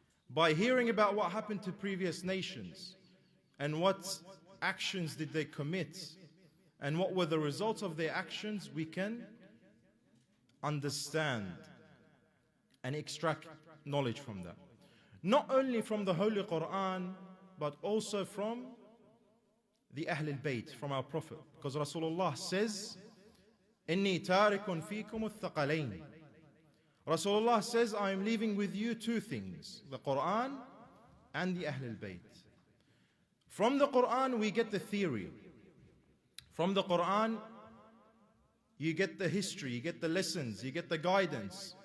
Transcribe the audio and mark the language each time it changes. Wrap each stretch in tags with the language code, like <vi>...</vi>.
<en>By hearing about what happened to previous nations and what actions did they commit and what were the results of their actions, we can understand and extract knowledge from that. Not only from the Holy Quran, but also from the Ahl al-Bayt, from our Prophet. Because Rasulullah says,</en> <ar>إِنِّي تَارِكٌ فِيكُمُ الثَّقَلَيْنِ.</ar> <en>Rasulullah says, I am leaving with you two things, the Quran and the Ahl al-Bayt. From the Quran we get the theory. From the Quran you get the history, you get the lessons, you get the guidance.</en>